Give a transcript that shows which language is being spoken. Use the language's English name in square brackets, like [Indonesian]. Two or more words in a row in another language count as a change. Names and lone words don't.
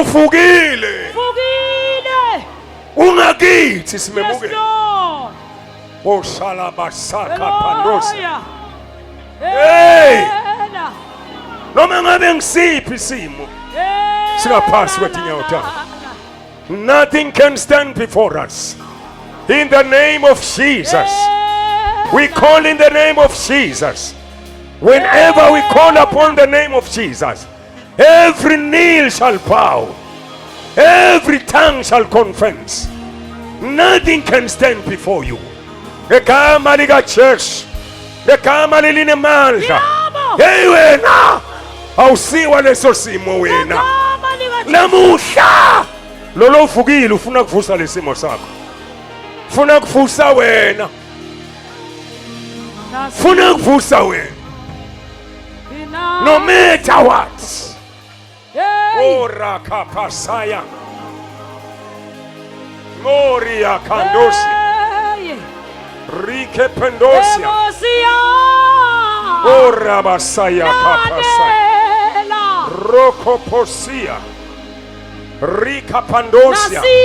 [Swati] Uvukile. Vukile. Ungakithi [English] Yes [Swati] simemukele. [English] Lord. Oshala basaka pandosa. Hallelujah. Hey. Ela. [Swati] Noma ngabe ngisiphi isimo singaphasi kwetinyawo takho. [English] Nothing can stand before us. In the name of Jesus. We call in the name of Jesus. Whenever we call upon the name of Jesus, every knee shall bow, every tongue shall confess. Nothing can stand before you. [Swati] Ngegama likaJesu, ngegama linemandla. Hey wena, awusiwa leso simo wena. Namuhla lolo uvukile ufuna kuvusa lesimo sakho. Ufuna kuvusa wena. Ufuna kuvusa wena. [English] No matter what. Ora kapasaya. Moria kandosi. Rike pendosia. Ora basaya kapasaya. Roko posia. Rika pandosia.